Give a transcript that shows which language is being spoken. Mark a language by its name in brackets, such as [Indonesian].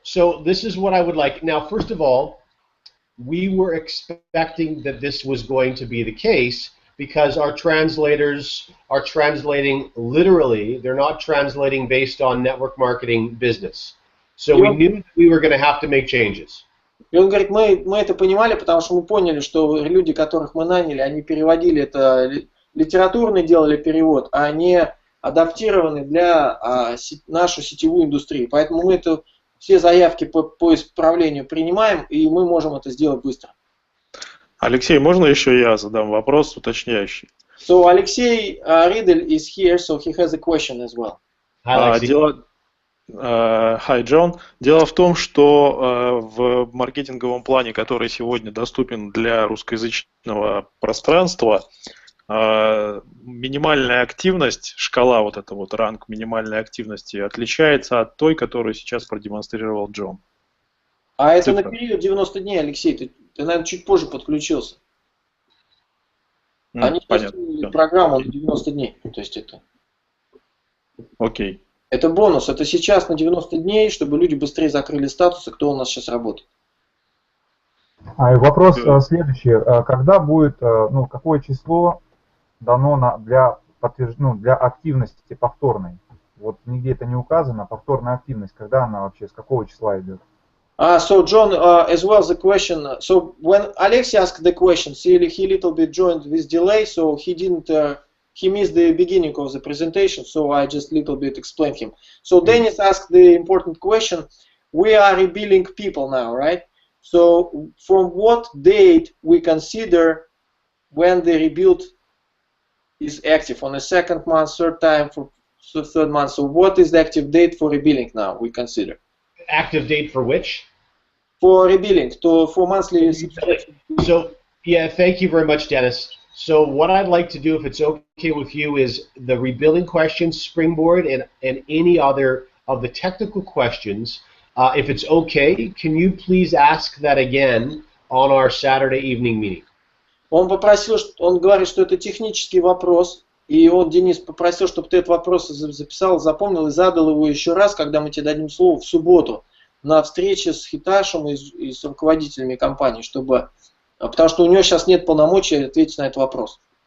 [English] So this is what I would like. Now, first of all, we were expecting that this was going to be the case because our translators are translating literally. They're not translating based on network marketing business. So we knew we were going to have to make changes. [Russian] И он говорит, мы это понимали, потому что мы поняли, что люди, которых мы наняли, они переводили это, литературный делали перевод, а не адаптированы для нашу сетевую индустрию. Поэтому мы все заявки по исправлению принимаем, и мы можем это сделать быстро. Алексей, можно еще я задам вопрос уточняющий? [English] So Алексей Riedel is here, so he has a question as well. Hi, John. [Russian] Дело в том, что в маркетинговом плане, который сегодня доступен для русскоязычного пространства, минимальная активность, шкала вот эта вот, ранг минимальной активности отличается от той, которую сейчас продемонстрировал Джон. А это на период 90 дней, Алексей. Ты, наверное, чуть позже подключился. Ну, Они понятно. тестировали программу на 90 дней. То есть это... Окей. Это бонус. Это сейчас на 90 дней, чтобы люди быстрее закрыли статусы, кто у нас сейчас работает. И вопрос следующий. Когда будет, ну, какое число дано для активности повторной? Вот нигде это не указано. Повторная активность, когда она вообще, с какого числа идет? [English] So John, as well the question. So when Alexei asked the question, he little bit joined with delay, so he didn't. He missed the beginning of the presentation, so I just little bit explained him. So Dennis asked the important question. We are rebuilding people now, right? So from what date we consider when the rebuild is active? On the second month, third time, for third month. So what is the active date for rebuilding now? We consider. Active date for which? For rebilling, for monthly subscription. So, yeah, thank you very much, Dennis. So what I'd like to do, if it's okay with you, is the rebilling questions, Springboard, and any other of the technical questions. If it's okay, can you please ask that again on our Saturday evening meeting? [Russian] Он попросил, он говорит, что это технический вопрос, и он, Денис, попросил, чтобы ты этот вопрос записал, запомнил и задал его еще раз, когда мы тебе дадим слово в субботу на встрече с Хиташем и с руководителями компании, чтобы, потому что у него сейчас нет полномочий ответить на этот вопрос.